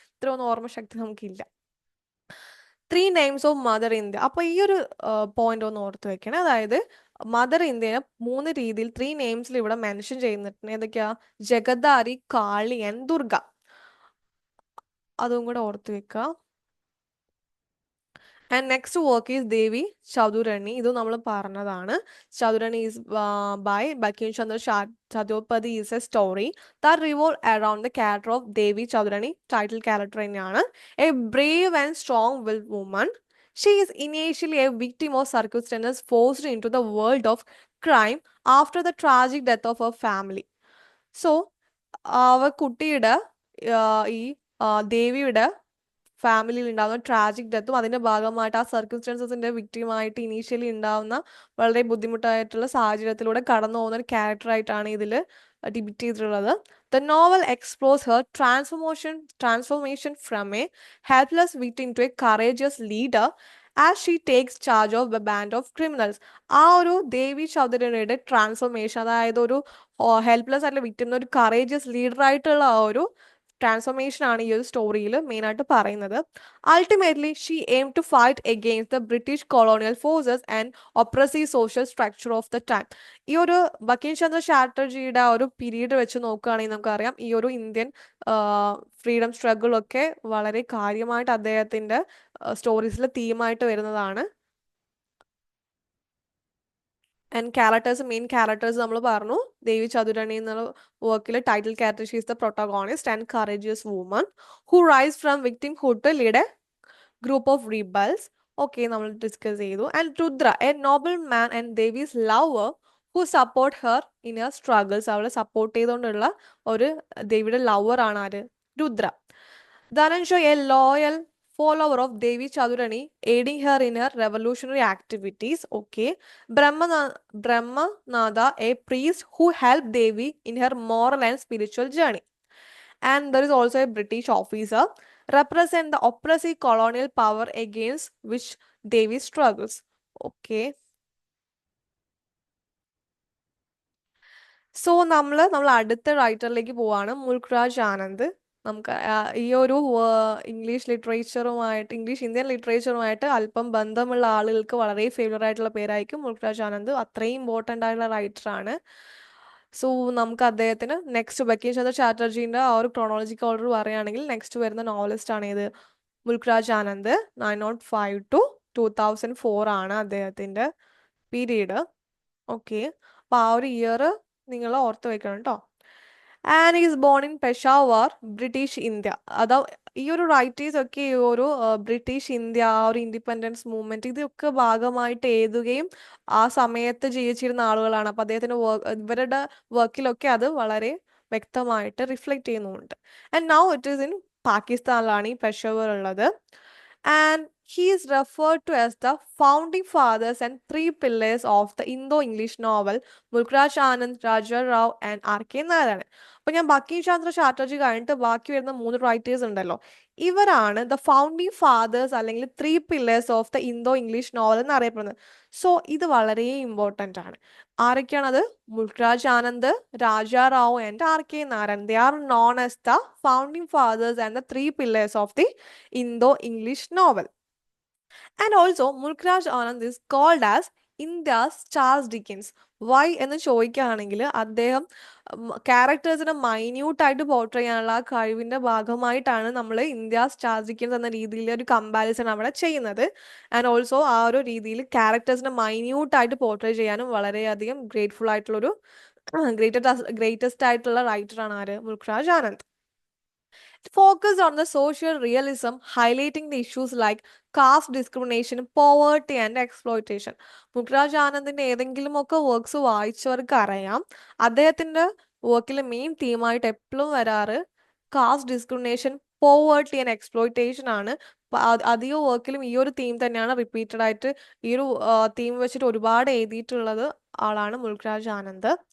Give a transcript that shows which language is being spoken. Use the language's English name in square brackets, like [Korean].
[Malayalam] ഇത്രയൊന്നും ഓർമ്മശക്തി നമുക്കില്ല. [English] 3 names of [Malayalam] മദർ ഇന്ത്യ. അപ്പോൾ ഈ ഒരു പോയിന്റ് ഒന്ന് ഓർത്ത് വെക്കണേ. അതായത് മദർ ഇന്ത്യനെ 3 രീതിയിൽ 3 നെയിംസിൽ ഇവിടെ മെൻഷൻ ചെയ്യുന്നുണ്ട്. ഏതൊക്കെയാ? ജഗദാരി, കാളി ആൻഡ് ദുർഗ. അതും കൂടെ ഓർത്ത് വെക്കുക. [English] And next work is Devi Chaudhurani. [Malayalam] Idu nammal paranadana. [English] Chaudhurani is by Bankim Chandra Chattopadhyay is a story that revolves around the character of Devi Chaudhurani, title character [Malayalam] thaneyana. [English] A brave and strong-willed woman. She is initially a victim of circumstances forced into the world of crime after the tragic death of her family. [Malayalam] So, അവർ കുട്ടിയുടെ ഈ ദേവിയുടെ ഫാമിലിയിൽ ഉണ്ടാകുന്ന tragic ഡെത്തും അതിന്റെ ഭാഗമായിട്ട് ആ സർക്കംസ്റ്റൻസസിന്റെ വിക്ടിമായിട്ട് initially ഉണ്ടാവുന്ന വളരെ ബുദ്ധിമുട്ടായിട്ടുള്ള സാഹചര്യത്തിലൂടെ കടന്നു പോകുന്ന ഒരു ക്യാരക്ടറായിട്ടാണ് ഇതിൽ ഡിപിക്റ്റ് ചെയ്തിട്ടുള്ളത്. [English] The novel explores her transformation from a helpless victim to a courageous leader as she takes charge of a band of criminals. [Malayalam] ആ ഒരു ദേവി ചൗധരിയുടെ ട്രാൻസ്ഫോർമേഷൻ, അതായത് ഒരു ഹെൽപ്ലെസ് ആയിട്ടുള്ള വിക്ടിം ഒരു കറേജിയസ് ലീഡർ ആയിട്ടുള്ള ആ ഒരു ട്രാൻസ്ഫോർമേഷൻ ആണ് ഈ ഒരു സ്റ്റോറിയിൽ മെയിൻ ആയിട്ട് പറയുന്നത്. [English] Ultimately she aim to fight against the British colonial forces and oppressive social structure of the time. [Malayalam] ഈ ഒരു ബങ്കിം ചന്ദ്ര ചാറ്റർജിയുടെ ഒരു പീരീഡ് വെച്ച് നോക്കുകയാണെങ്കിൽ നമുക്കറിയാം ഈ ഒരു ഇന്ത്യൻ ഫ്രീഡം സ്ട്രഗിളൊക്കെ വളരെ കാര്യമായിട്ട് അദ്ദേഹത്തിന്റെ സ്റ്റോറീസിൽ തീമായിട്ട് വരുന്നതാണ്. ആൻഡ് ക്യാരക്ടേഴ്സ്, മെയിൻ ക്യാരക്ടേഴ്സ് നമ്മൾ പറഞ്ഞു. ദേവി ചതുരണി എന്നുള്ള വർക്കിലെ title character, [English] She is the protagonist and courageous woman who rise from victimhood to lead a group of rebels. Okay, [Malayalam] നമ്മൾ ഡിസ്കസ് ചെയ്തു. [English] And Rudra, a noble man and Devi's lover who support her in her struggles. [Malayalam] അവളെ support ചെയ്തുകൊണ്ടുള്ള ഒരു ദേവിയുടെ lover ആണ് ആര്? Rudra. [English] Dhananjay, a loyal follower of Devi Chadurani, aiding her in her revolutionary activities. Okay. Brahmanada, a priest who helped Devi in her moral and spiritual journey. And there is also a British officer represent the oppressive colonial power against which Devi struggles. Okay. [Malayalam] So നമ്മൾ അടുത്ത റൈറ്ററിലേക്ക് പോവാണ്, മുൽക്രാജ് ആനന്ദ്. നമുക്ക് ഈ ഒരു English Indian ലിറ്ററേച്ചറുമായിട്ട് അല്പം ബന്ധമുള്ള ആളുകൾക്ക് വളരെ ഫേവറേറ്റ് ആയിട്ടുള്ള പേരായിരിക്കും മുൽക്രാജ് ആനന്ദ്. അത്രയും ഇമ്പോർട്ടൻ്റ് ആയിട്ടുള്ള റൈറ്ററാണ്. സോ നമുക്ക് അദ്ദേഹത്തിന് നെക്സ്റ്റ് ബങ്കിം ചന്ദ്ര ചാറ്റർജീൻ്റെ ആ ഒരു ക്രോണോളജിക്കൽ ഓർഡർ പറയുകയാണെങ്കിൽ നെക്സ്റ്റ് വരുന്ന നോവലിസ്റ്റ് ആണ് ഏത്? മുൽക്രാജ് ആനന്ദ്. 1905 to 2004 ആണ് അദ്ദേഹത്തിൻ്റെ പീരീഡ്. ഓക്കെ, അപ്പോൾ ആ ഒരു ഇയർ നിങ്ങൾ ഓർത്ത് വെക്കണം കേട്ടോ. [English] And is born in Peshawar, British India. [Malayalam] അതാ ഈ ഒരു റൈറ്റേഴ്സ് ഒക്കെ ഈ ഒരു ബ്രിട്ടീഷ് ഇന്ത്യ, ആ ഒരു ഇൻഡിപെൻഡൻസ് മൂവ്മെന്റ് ഇതൊക്കെ ഭാഗമായിട്ട് എഴുതുകയും ആ സമയത്ത് ജീവിച്ചിരുന്ന ആളുകളാണ്. അപ്പൊ അദ്ദേഹത്തിന്റെ ഇവരുടെ വർക്കിലൊക്കെ അത് വളരെ വ്യക്തമായിട്ട് റിഫ്ലക്ട് ചെയ്യുന്നുണ്ട്. [English] and now it is in [Malayalam] പാകിസ്ഥാനിലാണ് ഈ പെഷാവർ ഉള്ളത്. [English] And he is referred to as the founding fathers and three pillars of the Indo-English novel, Mulkraj Anand, Raja Rao and R.K. Narayan. [Malayalam] അപ്പോൾ ഞാൻ ബങ്കിം ചന്ദ്ര ചാറ്റർജി കഴിഞ്ഞിട്ട് ബാക്കി വരുന്ന 3 റൈറ്റേഴ്സ് ഉണ്ടല്ലോ, ഇവരാണ് ദ ഫൗണ്ടിങ് ഫാദേഴ്സ് അല്ലെങ്കിൽ 3 pillars of the Indo English novel എന്ന് അറിയപ്പെടുന്നത്. സോ ഇത് വളരെ ഇമ്പോർട്ടൻ്റ് ആണ്. ആരൊക്കെയാണത്? Mulkraj Anand, Raja Rao and R.K. Narayan. [English] They are known as the founding fathers and the 3 pillars of the Indo English novel. And also, Mulkraj Anand is called as India's Charles Dickens. [Malayalam] Why എന്ന് ചോദിക്കുകയാണെങ്കിൽ അദ്ദേഹം ക്യാരക്ടേഴ്സിനെ മൈന്യൂട്ടായിട്ട് portray ചെയ്യാനുള്ള ആ കഴിവിൻ്റെ ഭാഗമായിട്ടാണ് നമ്മൾ ഇന്ത്യാസ് ചാൾസ് ഡിക്കൻസ് എന്ന രീതിയിൽ ഒരു കമ്പാരിസൺ അവിടെ ചെയ്യുന്നത്. ആൻഡ് ഓൾസോ ആ ഒരു രീതിയിൽ ക്യാരക്ടേഴ്സിനെ മൈന്യൂട്ടായിട്ട് പോർട്രേ ചെയ്യാനും വളരെയധികം ഗ്രേറ്റ്ഫുൾ ആയിട്ടുള്ളൊരു ഗ്രേറ്റസ്റ്റ് ആയിട്ടുള്ള റൈറ്ററാണ് ആര്? Mulkraj Anand. [English] It focused on the social realism, highlighting the issues like caste discrimination, poverty and exploitation. [Malayalam] Mulkraj ആനന്ദിന്റെ ഏതെങ്കിലുമൊക്കെ വർക്ക്സ് വായിച്ചവർക്ക് അറിയാം, അദ്ദേഹത്തിന്റെ വർക്കിലെ മെയിൻ തീമായിട്ട് എപ്പോഴും വരാറ് caste discrimination, poverty and exploitation ആണ്. അധികം വർക്കിലും ഈ ഒരു തീം തന്നെയാണ് റിപ്പീറ്റഡ് ആയിട്ട് ഈ ഒരു തീം വെച്ചിട്ട് ഒരുപാട് എഴുതിയിട്ടുള്ളത് ആളാണ് മുൽക്രാജ് ആനന്ദ്.